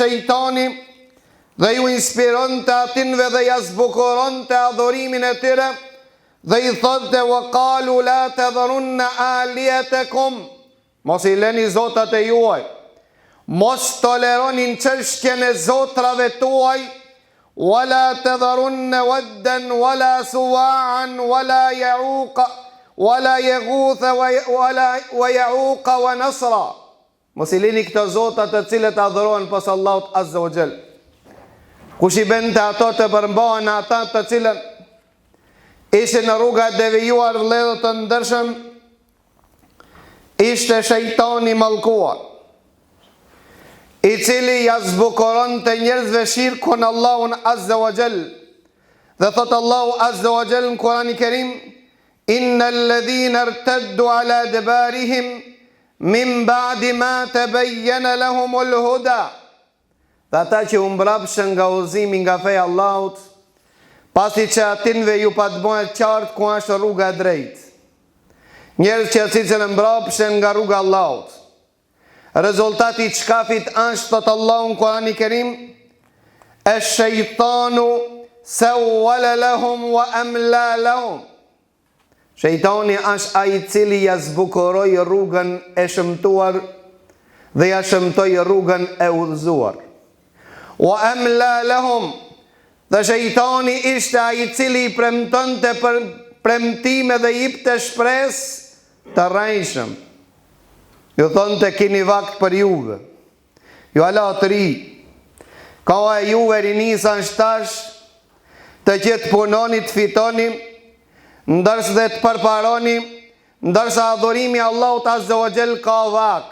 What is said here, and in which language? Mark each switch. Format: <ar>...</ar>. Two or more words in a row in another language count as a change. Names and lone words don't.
<sq>shejtani dhe ju inspiron të atinve dhe jazbukuron të adhurimin e tyre, dhe i thotë</sq> <ar>وقالوا لا تذرن آلهتكم,</ar> <sq>mos i leni zotat e juaj, mos toleronin çështjen e zotrave tuaj,</sq> <ar>ولا تذرن ودا ولا سواعا ولا يعوق ولا يغوث ويعوق ونسرا.</ar> <sq>Mos i lini këto zota të cilët adhurohen pas Allahut</sq> <ar>عز وجل.</ar> <sq>Kush i bente ato të përmbahen ata të cilët ishin në rruga e devijuar, vëllezër të ndershëm, ishte shejtani mallkuar, i cili ja zbukuron të njerëzve shirkun Allahun</sq> <ar>عز وجل.</ar> <sq>Dhe thot Allahu</sq> <ar>عز وجل</ar> <sq>në Kur'anin e Kerim:</sq> <ar>إن الذين ارتدوا على أدبارهم من بعد ما تبين لهم الهدى.</ar> <sq>Dhe ata që u mbrapshin nga udhëzimi nga feja e Allahut, pasi që atinve ju pa të bëhet qartë ku është rruga e drejtë. Njerëz që cilën mbrapshin nga rruga e Allahut. Rezultati i çkafit është, thot Allahu në Kur'anin e Kerim:</sq> <ar>الشيطان سول لهم وأملى لهم.</ar> <sq>Shejtani është ai i cili ja zbukuroi rrugën e shëmtuar dhe ja shëmtoi rrugën e udhëzuar.</sq> <ar>وأملى لهم,</ar> <sq>dhe shejtani ishte ai i cili i premtonte për premtime dhe jepte shpresë të rrejshëm. Ju thonte keni vakt për juve, ju ala të ri, ka e juve rinisa në shtash, të gjithë punoni të fitoni, ndërsa dhe të përparoni, ndërsa adhurimi Allahut</sq> <ar>عز وجل</ar> <sq>ka vakt.</sq>